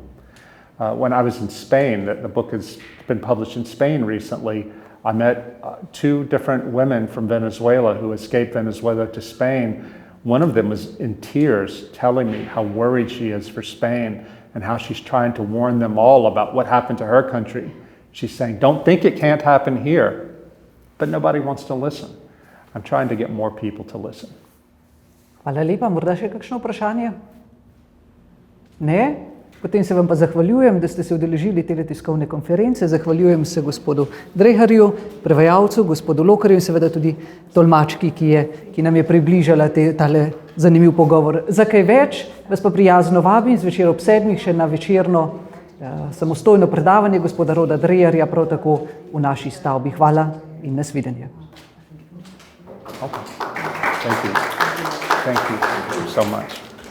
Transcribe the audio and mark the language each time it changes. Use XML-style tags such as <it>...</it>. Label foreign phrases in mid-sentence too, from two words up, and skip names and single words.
<en>When I was in Spain, the book has been published in Spain recently, I met two different women from Venezuela who escaped Venezuela to Spain. One of them was in tears telling me how worried she is for Spain and how she's trying to warn them all about what happened to her country. She's saying, don't think it can't happen here. But nobody wants to listen. I'm trying to get more people to listen.</en> <sl>Hvala lepa. Morda še kakšno vprašanje? Ne? Potem se vam pa zahvaljujem, da ste se udeležili te tiskovne konference. Zahvaljujem se gospodu Dreharju, prevajalcu, gospodu Lokarju in seveda tudi tolmački, ki nam je približala tale zanimiv pogovor. Za kaj več vas pa prijazno vabim zvečer ob 7 še na večerno samostojno predavanje gospoda Roda Dreharja, prav tako v naši stavbi. Hvala in nasvidenje.</sl> <en>Okay. Thank you. Thank you so much.</en>